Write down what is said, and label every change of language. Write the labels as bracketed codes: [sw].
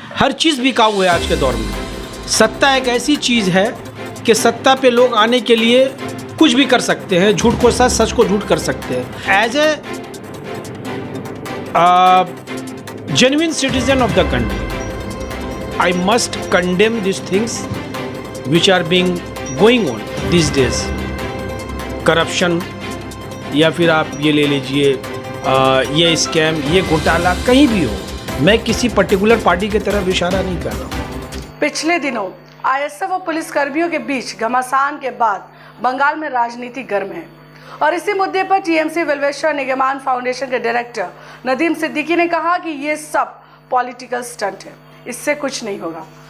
[hi] हर चीज़ बिकाऊ है आज के दौर में। सत्ता एक ऐसी चीज़ है कि सत्ता पे लोग आने के लिए कुछ भी कर सकते हैं, झूठ को सच, सच को झूठ कर सकते हैं। [en] As a genuine citizen of the country, I must condemn these things which are being going on these days. [hi] Corruption, या फिर आप ये ले लीजिए ये स्कैम, ये घोटाला कहीं भी हो, मैं किसी पर्टिकुलर पार्टी की तरफ इशारा नहीं कर रहा हूँ। पिछले दिनों आईएसएफ और पुलिस कर्मियों के बीच घमासान के बाद बंगाल में राजनीति गर्म है और इसी मुद्दे पर टीएमसी वेलफेयर निगमान फाउंडेशन के डायरेक्टर नदीम सिद्दीकी ने कहा कि ये सब पॉलिटिकल स्टंट है, इससे कुछ नहीं होगा।